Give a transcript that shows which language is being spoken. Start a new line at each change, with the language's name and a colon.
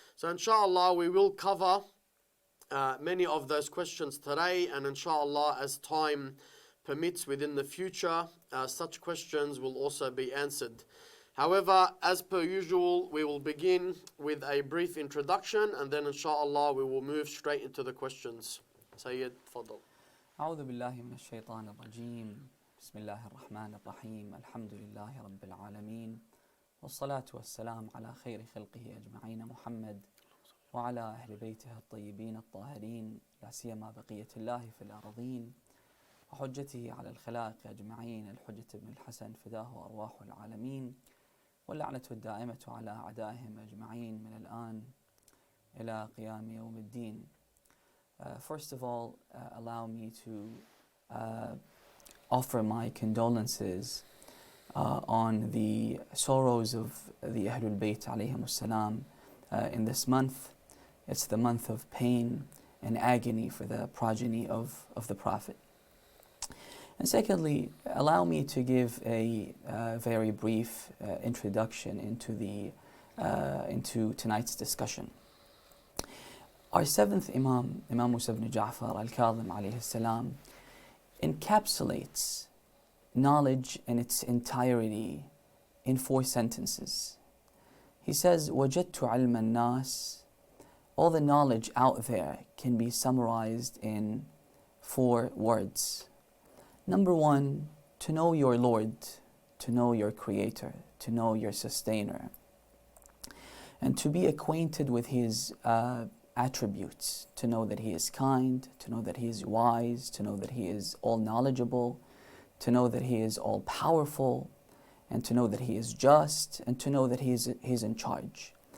English: So inshallah, we will cover many of those questions today, and inshallah, as time permits within the future, such questions will also be answered. However, as per usual, we will begin with a brief introduction, and then inshallah we will move straight into the questions. Sayyid, tfaddal.
Arabic: أعوذ بالله من الشيطان الرجيم بسم الله الرحمن الرحيم الحمد لله رب العالمين والصلاة والسلام على خير خلقه أجمعين محمد وعلى أهل بيته الطيبين الطاهرين لا سيما بقية الله في الأرضين وحجته على الخلائق أجمعين الحجة بن الحسن فداه أرواح العالمين واللعنة الدائمة على أعدائهم أجمعين من الآن إلى قيام يوم الدين.
English: First of all, allow me to offer my condolences on the sorrows of the Ahlul Bayt alayhim salam in this month. It's the month of pain and agony for the progeny of the Prophet. And secondly, allow me to give a very brief introduction into tonight's discussion. Our seventh Imam, Imam Musa ibn Ja'far al-Kadhim alayhi salam, encapsulates knowledge in its entirety in 4 sentences. He says,
Arabic: وَجَدْتُ عِلْمَ النَّاسِ.
English: All the knowledge out there can be summarized in 4 words. Number 1, to know your Lord, to know your Creator, to know your Sustainer, and to be acquainted with His attributes, to know that He is kind, to know that He is wise, to know that He is all knowledgeable, to know that He is all powerful, and to know that He is just, and to know that He is in charge.